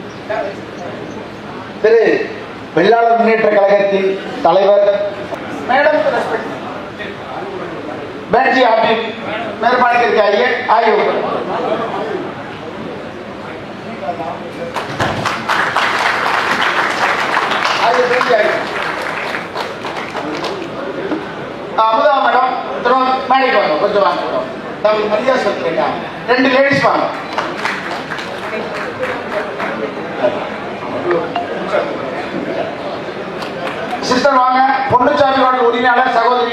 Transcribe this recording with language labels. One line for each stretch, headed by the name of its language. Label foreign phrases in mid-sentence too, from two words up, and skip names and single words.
Tamil: திரு வெள்ளாளர் முன்னேற்ற கழகத்தின் தலைவர்
Hindi: मैडम को रेस्पेक्ट बैठ जी आप भी मेहरबानी करके आइए आइए ऊपर आइए बैठ जाइए
Tamil: அமுதா மேடம் திரும்ப மேடைக்கு வாங்க கொஞ்சம் வாங்க தமிழ் மரியாதை சொல்லுங்க ரெண்டு லேடிஸ் வாங்க சிஸ்டர் வாங்க பொன்னுச்சாமி வார்டு உரிமையாளர் சகோதரி